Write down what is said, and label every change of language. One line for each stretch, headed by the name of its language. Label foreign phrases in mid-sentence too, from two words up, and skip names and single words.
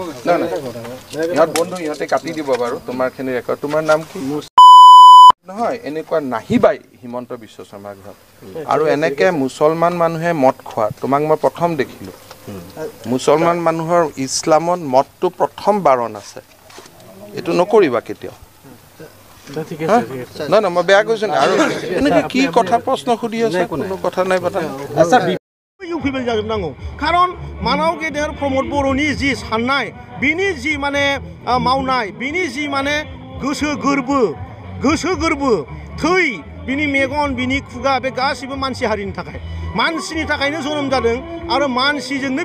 Assamese: না ইয়াত বন্ধু ইহঁতে কাটি দিব বাৰু তোমাৰখিনি ৰেকৰ্ড তোমাৰ নাম কি নহয় এনেকুৱা নাহিবাই হিমন্ত বিশ্ব শৰ্মাৰ ঘৰত আৰু এনেকে মুছলমান মানুহে মদ খোৱা তোমাক মই প্ৰথম দেখিলোঁ মুছলমান মানুহৰ ইছলামত মদটো প্ৰথম বাৰণ আছে এইটো নকৰিবা কেতিয়াও না মই বেয়া কৈছো না আৰু এনেকে কি কথা প্ৰশ্ন সুধি আছে কোনো কথা নাই পতা
Bodo: इउपिपिएल जाजोबनांगौ खारन मानाव गेदेर प्रमद बर'नि जि साननाय बिनि जि माने मावनाय बिनि जि माने गोसो गोरबो थै बिनि मेगन बिनि खुगा बे गासिबो मानसि हारिनि थाखाय मानसिनि थाखायनो जोनोम जादों आरो मानसिजोंनो